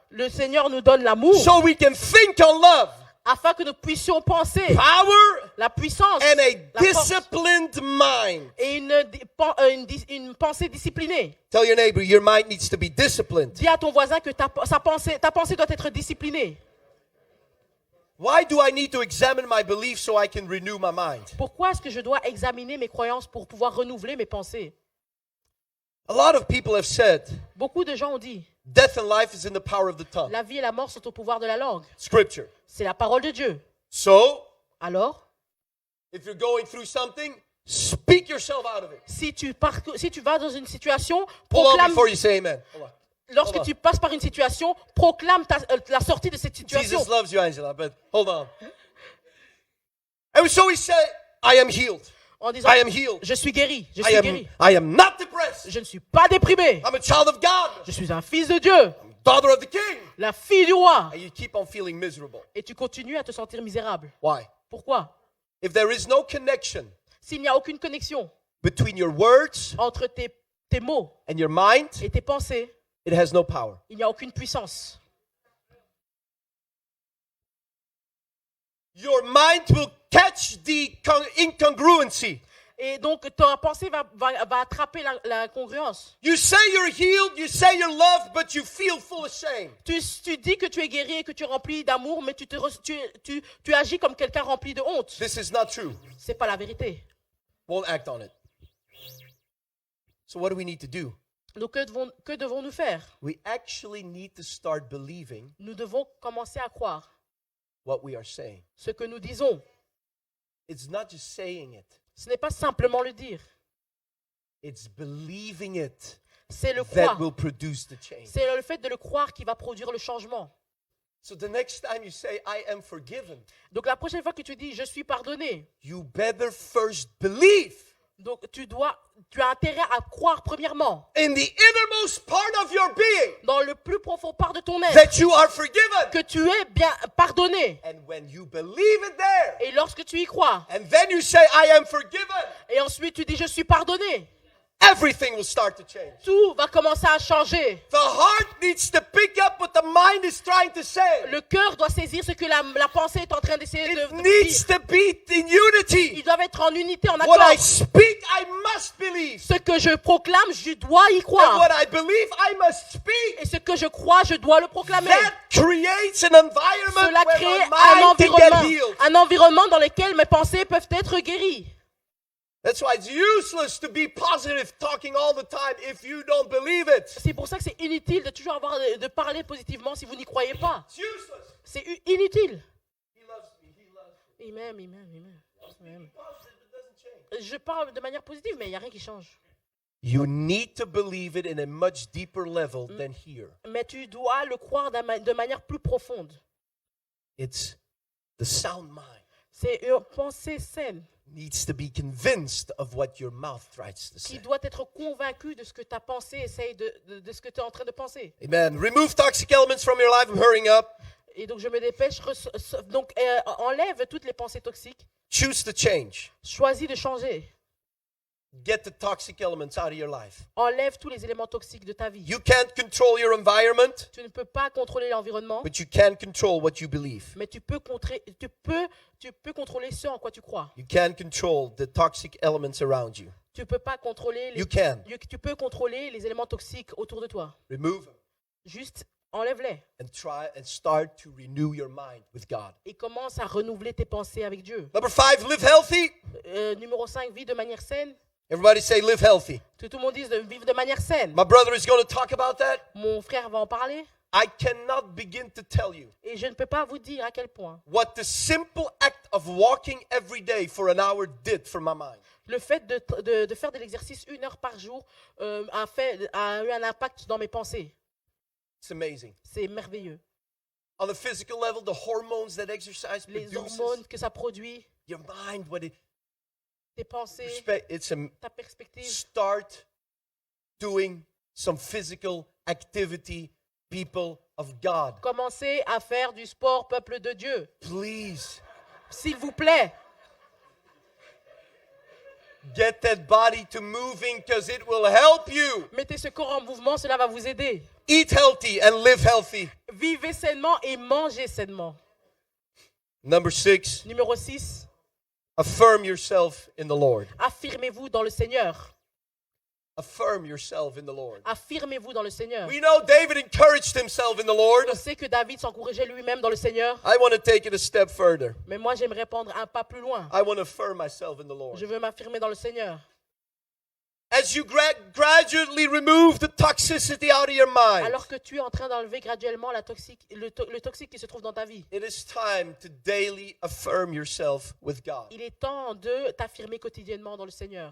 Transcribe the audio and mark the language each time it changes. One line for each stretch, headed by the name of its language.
French: Le Seigneur nous donne l'amour
English: so we can think on love,
French: afin que nous puissions penser
English: power,
French: la puissance
English: and a
French: la force,
English: disciplined mind.
French: et une pensée disciplinée.
English: Tell your neighbor, your mind needs to be disciplined.
French: Dis à ton voisin que ta pensée doit être disciplinée.
English: Why do I need to examine my beliefs so I can renew my mind?
French: Pourquoi est-ce que je dois examiner mes croyances pour pouvoir renouveler mes pensées?
English: A lot of people have said,
French: Beaucoup de gens ont dit,
English: death and life is in the power of the tongue.
French: la vie et la mort sont au pouvoir de la langue.
English: Scripture.
French: C'est la parole de Dieu.
English: So,
French: Alors,
English: if you're going through something, speak yourself out of it.
French: si tu vas dans une situation,
English: Hold on
French: proclame,
English: before you say amen. Hold on.
French: lorsque
English: hold on.
French: tu passes par une situation, proclame la sortie de cette situation.
English: Jesus loves you, Angela, but hold on. And so we say, I am healed.
French: En disant,
English: I am healed.
French: je suis guéri, je
English: I
French: suis
English: am,
French: guéri.
English: I am not depressed.
French: Je ne suis pas déprimé.
English: I'm a child of God.
French: Je suis un fils de Dieu,
English: Daughter of the King.
French: la fille du roi.
English: And you keep on feeling miserable.
French: Et tu continues à te sentir misérable.
English: Why?
French: Pourquoi?
English: If there is no connection
French: S'il n'y a aucune connexion
English: between your words
French: entre tes mots
English: and your mind,
French: et tes pensées,
English: it has no power.
French: il n'y a aucune puissance.
English: Your mind will catch the incongruency.
French: Et donc, ta pensée va attraper la congruence.
English: You say you're healed, you say you're loved, but you feel full of shame.
French: Tu dis que tu es guéri et que tu es rempli d'amour, mais tu agis comme quelqu'un rempli de honte.
English: This is not true.
French: C'est pas la vérité.
English: Won't act on it. So what do we need to do?
French: Donc, que devons-nous faire?
English: We actually need to start believing
French: Nous devons commencer à croire
English: what we are saying.
French: ce que nous disons.
English: It's not just saying it.
French: Ce n'est pas simplement le dire.
English: It's believing it
French: C'est le
English: that
French: croire.
English: will produce the change.
French: C'est le fait de le croire qui va produire le changement.
English: So the next time you say, I am forgiven,
French: Donc, la prochaine fois que tu dis « je suis pardonné »,
English: you better first believe
French: donc tu as intérêt à croire premièrement
English: in the innermost part of your being
French: dans le plus profond part de ton être
English: that you are forgiven.
French: que tu es bien pardonné.
English: And when you believe it there,
French: Et lorsque tu y crois,
English: and then you say, I am forgiven,
French: et ensuite tu dis « je suis pardonné »,
English: everything will start to change.
French: tout va commencer à changer.
English: The heart needs to pick up what the mind is trying to say.
French: Le cœur doit saisir ce que la pensée est en train d'essayer
English: It
French: de
English: needs
French: dire.
English: to be in unity.
French: Ils doivent être en unité, en
English: What I
French: accord.
English: speak, I must believe.
French: Ce que je proclame, je dois y
English: And
French: croire.
English: what I believe, I must speak.
French: Et ce que je crois, je dois le proclamer.
English: That creates an environment
French: Cela
English: where
French: crée
English: my mind can get healed.
French: un environnement dans lequel mes pensées peuvent être guéries.
English: That's why it's useless to be positive, talking all the time if you don't believe it.
French: C'est pour ça que c'est inutile de toujours de parler positivement si vous n'y croyez pas.
English: It's useless.
French: C'est inutile.
English: He loves me. He loves me.
French: Il m'aime, il m'aime, il m'aime. Il m'aime.
English: Positive, it doesn't change.
French: Je parle de manière positive, mais il n'y a rien qui change.
English: You need to believe it in a much deeper level than here.
French: Mais tu dois le croire de manière plus profonde.
English: It's the sound mind
French: C'est une pensée saine
English: needs to be convinced of what your mouth tries to
French: qui
English: say.
French: doit être convaincue de ce que ta pensée essaye de ce que tu es en train de penser.
English: Amen. Remove toxic elements from your life. I'm hurrying up.
French: Et donc je me dépêche. Donc enlève toutes les pensées toxiques.
English: Choose to change.
French: Choisis de changer.
English: Get the toxic elements out of your life.
French: Enlève tous les éléments toxiques de ta vie.
English: You can't control your environment,
French: Tu ne peux pas contrôler l'environnement,
English: but you can control what you believe.
French: mais tu peux contrôler ce en quoi tu crois.
English: You can control the toxic elements around you.
French: Tu peux pas contrôler
English: You can.
French: tu peux contrôler les éléments toxiques autour de toi.
English: Remove them
French: Juste enlève-les
English: and try and start to renew your mind with God.
French: et commence à renouveler tes pensées avec Dieu.
English: Number 5, live healthy.
French: Numéro 5, vis de manière saine.
English: Everybody say live healthy.
French: Que tout le monde dise de vivre de manière saine.
English: My brother is going to talk about that.
French: Mon frère va en parler
English: I cannot begin to tell you
French: et je ne peux pas vous dire à quel point
English: what the simple act of walking every day for an hour did for my mind.
French: le fait de faire de l'exercice 1 heure par jour a eu un impact dans mes pensées.
English: It's amazing.
French: C'est merveilleux.
English: On the physical level, the hormones that exercise
French: Les
English: produces,
French: hormones que ça produit,
English: your mind, what it
French: tes pensées,
English: it's a
French: ta perspective.
English: start doing some physical activity, people of God.
French: Commencez à faire du sport, peuple de Dieu.
English: Please
French: S'il vous plaît,
English: get that body to moving because it will help you.
French: mettez ce corps en mouvement, cela va vous aider.
English: Eat healthy and live healthy.
French: Vivez sainement et mangez sainement.
English: Number 6,
French: Numéro 6,
English: affirm yourself in the Lord.
French: affirmez-vous dans le Seigneur.
English: Affirm yourself in the Lord.
French: Affirmez-vous dans le Seigneur.
English: We know David encouraged himself in the Lord.
French: On sait que David s'encourageait lui-même dans le Seigneur,
English: I want to take it a step further.
French: mais moi j'aimerais prendre un pas plus loin.
English: I want to affirm myself in the Lord.
French: Je veux m'affirmer dans le Seigneur.
English: As you gradually remove the toxicity out of your mind,
French: Alors que tu es en train d'enlever graduellement le toxique qui se trouve dans ta vie,
English: it is time to daily affirm yourself with God.
French: il est temps de t'affirmer quotidiennement dans le Seigneur.